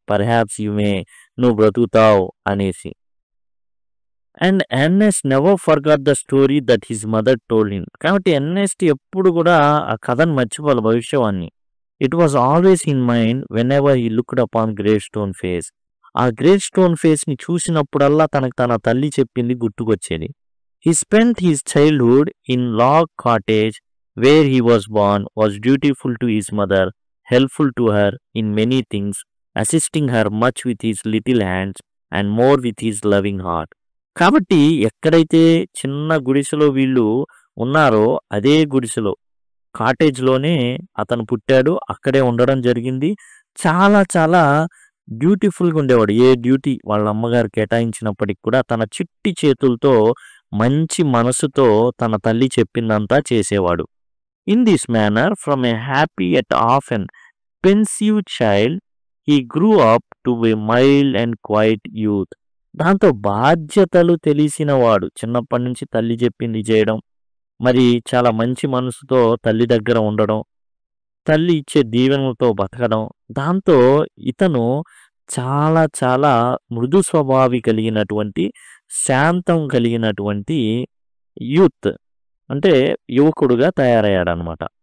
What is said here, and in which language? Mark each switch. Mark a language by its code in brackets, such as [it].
[en] perhaps you may, [te] నువ్వు బ్రతుకుతావు అనేసి. [en] And Ernest never forgot the story that his mother told him. [te] కాబట్టి Ernest ఎప్పుడు కూడా ఆ కథను మర్చిపోవాలి, భవిష్యవాణ్ణి. [en] It was always in mind whenever he looked upon Great Stone Face. [te] ఆ great stone face ని చూసినప్పుడల్లా తనకు తన తల్లి చెప్పింది గుర్తుకొచ్చేది. [en] He spent his childhood in log cottage where he was born, was dutiful to his mother, helpful to her in many things, assisting her much with his little hands and more with his loving heart. [te] కాబట్టి ఎక్కడైతే చిన్న గుడిసెలో వీళ్ళు ఉన్నారో అదే గుడిసెలో, కాటేజ్లోనే అతను పుట్టాడు, అక్కడే ఉండడం జరిగింది. చాలా చాలా బ్యూటిఫుల్గా ఉండేవాడు. ఏ డ్యూటీ వాళ్ళ అమ్మగారు కేటాయించినప్పటికి కూడా తన చిట్టి చేతులతో మంచి మనసుతో తన తల్లి చెప్పిందంతా చేసేవాడు. [en] In this manner, from a happy yet often pensive child, he grew up to a mild and quiet youth. [te] దాంతో బాధ్యతలు తెలిసిన వాడు, చిన్నప్పటి నుంచి తల్లి చెప్పింది చేయడం, మరి చాలా మంచి మనసుతో తల్లి దగ్గర ఉండడం, తల్లి ఇచ్చే దీవెనలతో బతకడం. దాంతో ఇతను చాలా చాలా మృదు స్వభావి కలిగినటువంటి, శాంతం కలిగినటువంటి యూత్ అంటే యువకుడుగా తయారయ్యాడనమాట.